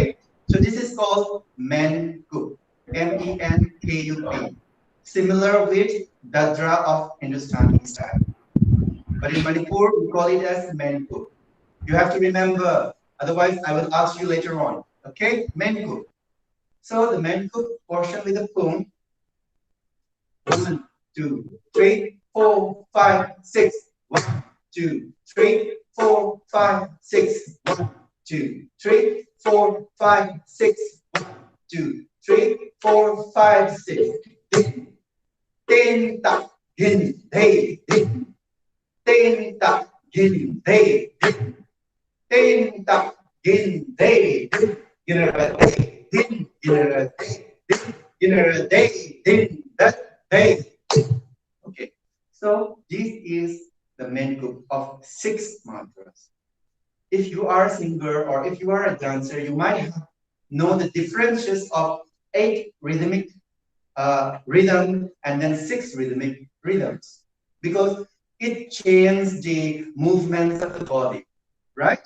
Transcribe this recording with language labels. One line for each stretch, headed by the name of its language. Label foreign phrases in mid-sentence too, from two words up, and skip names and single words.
English: So this is called Menku. Menku. Similar with Dadra of Hindustani style. But in Manipur, we call it as Menku. You have to remember, otherwise I will ask you later on. Okay, Menku. So the Menku portion with the Pum. 1, 2, 3, 4, 5, 6. 1, 2, 3, 4, 5, 6. 1, 2, 3, 4, 5, 6. 1, 2, 3, 4, 5, 6. Tin tak gin hey din. Tin tak gin hey din. Tin tak gin hey din. Ginera day din. Ginera day din. Ginera day din. That day. Okay, so this is the main group of 6 mantras. If you are a singer or if you are a dancer, you might know the differences of 8 rhythmic rhythm and then 6 rhythmic rhythms, because it changes the movements of the body, right?